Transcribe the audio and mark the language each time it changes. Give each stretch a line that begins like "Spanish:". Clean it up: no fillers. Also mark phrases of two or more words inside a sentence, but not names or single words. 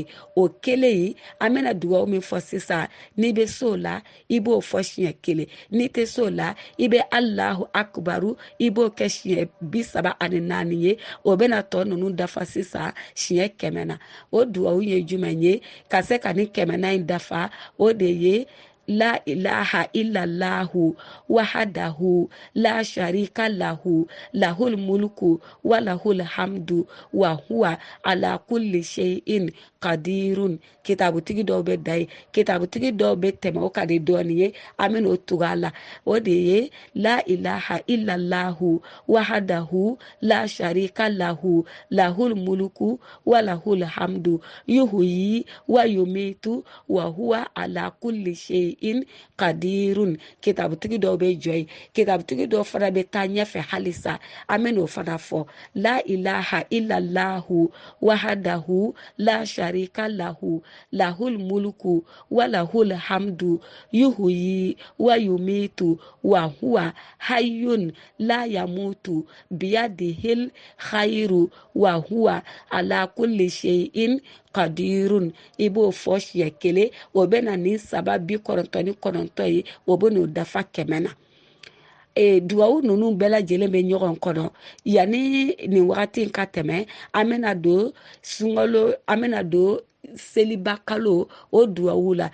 Bambara: O 1 in an bɛna dugawu min fɔ sisan n'i bɛ so la i b'o fɔ siɲɛ 1. N'i tɛ so la i bɛ
Arabic: الله أكبر
Bambara: i b'o kɛ siɲɛ 34 ye. O bɛna tɔ ninnu dafa sisan siɲɛ 100 na. O dugawu ye jumɛn ye? Ka se ka ni 100 in dafa o de ye
Arabic: لا إله إلا الله وحده لا شريك له له الملك وله الحمد وهو على كل شيء قدير.
Bambara: Kitabutigi dɔw bɛ da ye, kitabutigi dɔw bɛ tɛmɛ o ka di dɔɔni ye. An bɛna o tugu a la. O de ye
Arabic: لا إله إلا الله وحده لا شريك له له الملك وله الحمد يحيي ويميت وهو على كل شيء قدير.
Bambara: Kitabutigi dɔw bɛ jɔ ye, kitabutigi dɔw fana bɛ taa ɲɛfɛ halisa. An bɛna o fana fɔ
Arabic: لا إله إلا الله وحده لا شريك له له الملك وله الحمد يحيي ويميت وهو حي لا يموت بيده الخير وهو على كل شيء قدير.
Bambara: I b'o fɔ siɲɛ 1 o bɛ na ni 99 ye o bɛ n'o dafa 100 na. Dugawu ninnu bɛɛ lajɛlen bɛ ɲɔgɔn kɔnɔ yanni nin wagati in ka tɛmɛ an bɛna don sunkalo an bɛna don seliba kalo o dugawu la.